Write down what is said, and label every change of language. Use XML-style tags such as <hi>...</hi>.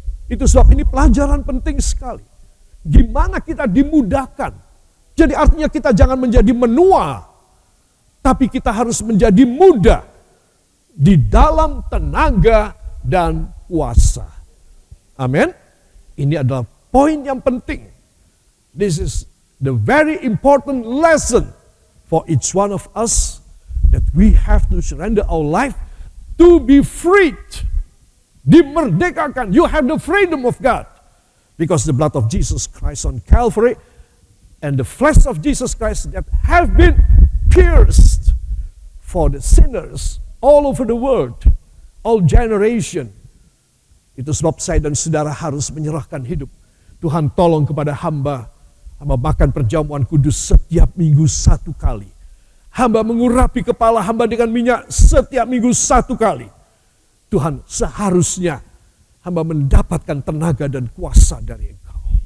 <id>Itu sebab ini pelajaran penting sekali. Gimana kita dimudahkan. Jadi artinya kita jangan menjadi menua, tapi kita harus menjadi muda di dalam tenaga dan kuasa. Amin. Ini adalah poin yang penting.</id> <en>This is the very important lesson for each one of us, that we have to surrender our life to be freed.</en> <id>Dimerdekakan.</id> <en>You have the freedom of God. Because the blood of Jesus Christ on Calvary and the flesh of Jesus Christ that have been pierced for the sinners all over the world, all generation.</en> <id>Itu sebab saya dan saudara harus menyerahkan hidup. Tuhan tolong kepada hamba makan perjamuan kudus setiap minggu 1 kali. Hamba mengurapi kepala hamba dengan minyak setiap minggu 1 kali. Tuhan, seharusnya hamba mendapatkan tenaga dan kuasa dari Engkau.</id>